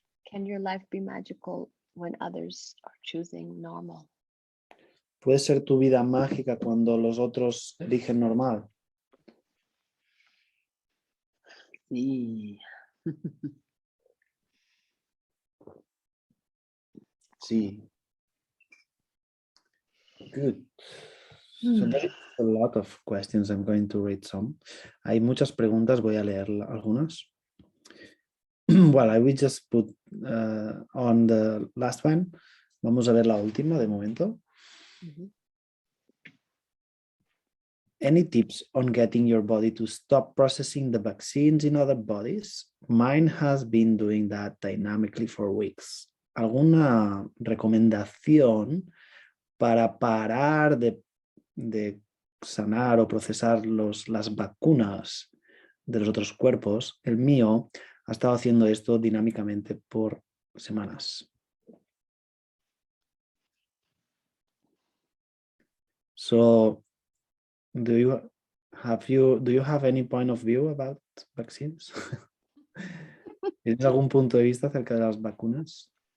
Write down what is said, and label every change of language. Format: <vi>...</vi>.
<en>Can your life be magical when others are choosing normal?</en> <es>¿Puede ser tu vida mágica cuando los otros eligen normal? Sí. Sí.</es> <en>Good. So there is a lot of questions. I'm going to read some.</en> <es>Hay muchas preguntas, voy a leer algunas.</es> <en>Well, I will just put on the last one.</en> <es>Vamos a ver la última de momento.</es> <en>Any tips on getting your body to stop processing the vaccines in other bodies? Mine has been doing that dynamically for weeks.</en> <es>¿Alguna recomendación para parar de sanar o procesar las vacunas de los otros cuerpos? El mío ha estado haciendo esto dinámicamente por semanas.</es> <en>So, do you have any point of view about vaccines?</en> <es>¿Tienes algún punto de vista acerca de las vacunas?</es>